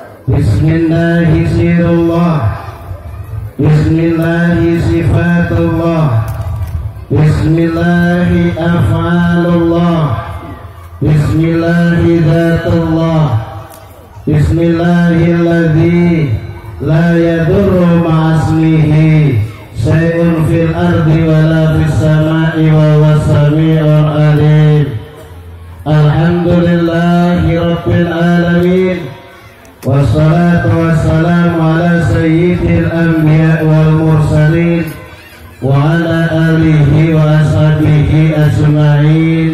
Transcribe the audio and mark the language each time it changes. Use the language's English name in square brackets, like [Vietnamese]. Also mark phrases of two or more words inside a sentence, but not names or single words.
[Arabic] بسم الله سر الله، بسم الله صفات الله، بسم الله أفعال الله، بسم الله ذات الله، بسم الله الذي لا يضر مع اسمه شيء في الأرض ولا في السماء وهو السميع العليم. الحمد لله رب العالمين. والصلاة والسلام على سيد الأنبياء والمرسلين وعلى آله وأصحابه أجمعين.